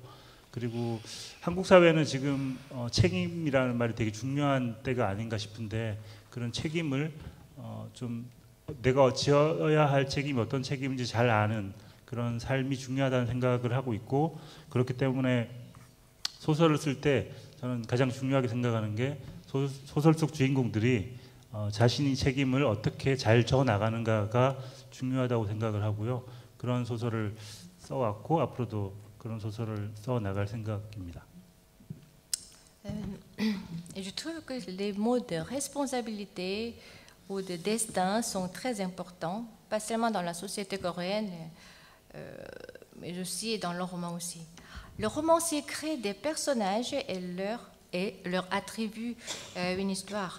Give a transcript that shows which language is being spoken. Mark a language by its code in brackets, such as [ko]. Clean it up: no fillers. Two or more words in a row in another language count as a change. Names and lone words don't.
[ko] 그리고 한국 사회는 지금 책임이라는 말이 되게 중요한 때가 아닌가 싶은데 그런 책임을 좀 내가 지어야 할 책임이 어떤 책임인지 잘 아는 그런 삶이 중요하다는 생각을 하고 있고 그렇기 때문에 소설을 쓸 때 저는 가장 중요하게 생각하는 게 소설 속 주인공들이 자신이 책임을 어떻게 잘 져 나가는가가 중요하다고 생각을 하고요. 그런 소설을 써왔고 앞으로도 그런 소설을 써 나갈 생각입니다. [fr] Je trouve que les mots de responsabilité ou de destin sont très importants, pas seulement dans la société coréenne, mais aussi dans le roman aussi. Le romancier crée des personnages et leur attribue une histoire.